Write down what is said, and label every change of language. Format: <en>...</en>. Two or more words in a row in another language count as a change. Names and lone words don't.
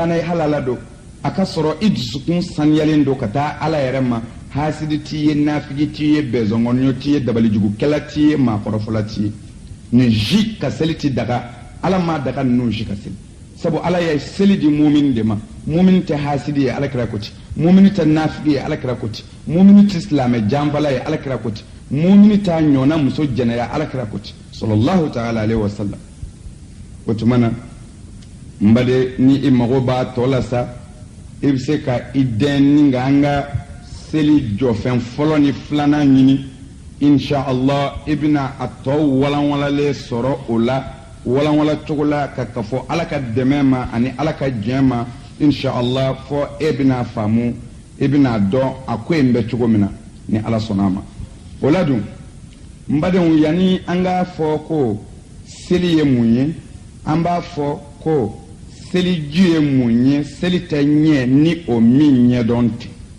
<bm>na i halala don a ka sɔrɔ i dusukun saniyalen don ka taa ala yɛrɛ ma hasidi t'i ye nafigi t'i ye bɛzɔngɔnɲɔ t'i ye dabalijugukɛla t'i ye maakɔrɔfɔla t'i ye nin zi ka seli ti daga ala ma daga ninnu zi ka seli sabu ala ye seli di mumin de ma mumin tɛ hasidi ye alakira ko ten mumin tɛ nafigi ye alakira ko ten mumin tɛ silamɛ janfala ye alakira ko ten mumin t'a ɲɔna muso jɛnɛya alakira ko ten</bm> <ar>صلى الله تعالى عليه وسلم</ar> <bm>o tuma na n bade ni i mago b'a tɔ la sa i bɛ se ka i dɛn ni nka an ka seli jɔfɛn fɔlɔ ni filanan ɲini</bm> <ar>إن شاء الله</ar> <bm>i bɛna a tɔ walanwalalen sɔrɔ o la walanwala cogo la ka fɔ ala ka dɛmɛ ma ani ala ka diɲɛ ma</bm> <ar>إن شاء الله</ar> <bm>fɔ e bɛna faamu e bɛna dɔn a ko in bɛ cogo min na ni ala sɔnna a ma o la dun n badenw yanni an k'a fɔ ko seli ye mun ye an b'a fɔ ko seliji ye mun ye seli tɛ ɲɛ ni o min ɲɛdɔn tɛ</bm>